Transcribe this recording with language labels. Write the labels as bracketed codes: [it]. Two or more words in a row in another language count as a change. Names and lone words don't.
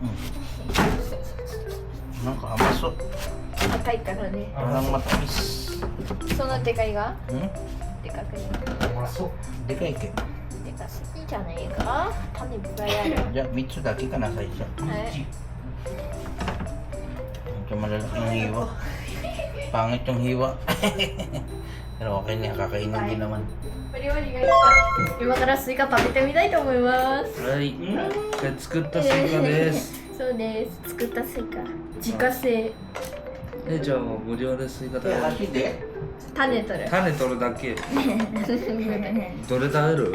[ja] なんか甘そう。赤いからね。またいいっす。そのでかいがうん？でかくない。うまそう。でかいけ。でかすぎじゃないか。種いっぱいある。じゃあ3つだけかな最初。はい。 [tl] Medyo malalaking hiwa. Pangit yung hiwa. Pero okay na, kakainin din naman. [ja] お料理がいいか。今からスイカ食べてみたいと思います。はい。これ作ったスイカです。そうです。作ったスイカ。自家製。じゃあ無料でスイカ食べる。箸で種取る。種取るだけ。どれ食べる？